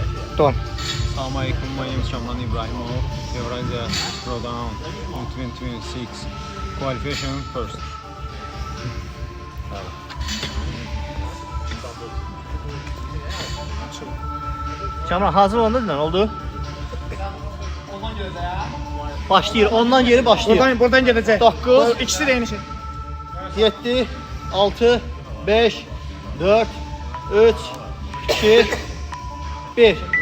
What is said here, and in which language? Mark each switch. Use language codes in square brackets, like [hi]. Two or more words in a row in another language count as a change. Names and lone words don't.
[ar] Don. Assalamu alaikum, [en] my name is Shaman Ibrahimov. Eurasia Throwdown in 2026. Qualification first. [az] Kamran hazır oldu mu? Oldu. Başlayır. Ondan geri başlayır. Buradan gedəcək. 9, İkisi də eyni şey. 7, 6, 5, 4, 3, 2, 1.